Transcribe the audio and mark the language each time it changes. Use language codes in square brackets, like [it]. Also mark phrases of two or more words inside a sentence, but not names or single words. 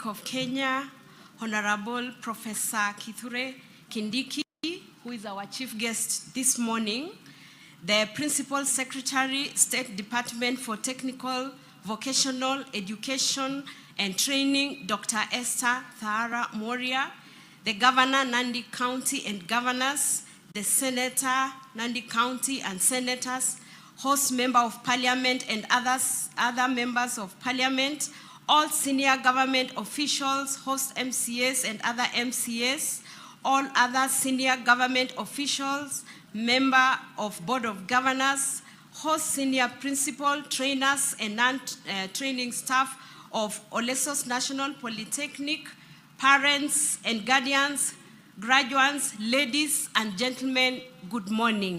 [en] of Kenya, Honorable Professor Kithure Kindiki, who is our chief guest this morning, the Principal Secretary, State Department for Technical, Vocational Education and Training, Dr. Esther Thara Moria, the Governor, Nandi County and Governors, the Senator, Nandi County and Senators, host member of parliament and other members of parliament, all senior government officials, host MCAs and other MCAs, all other senior government officials, member of board of governors, host senior principal, trainers and non-training staff of Ollessos National Polytechnic, parents and guardians, graduates, ladies and gentlemen, good morning.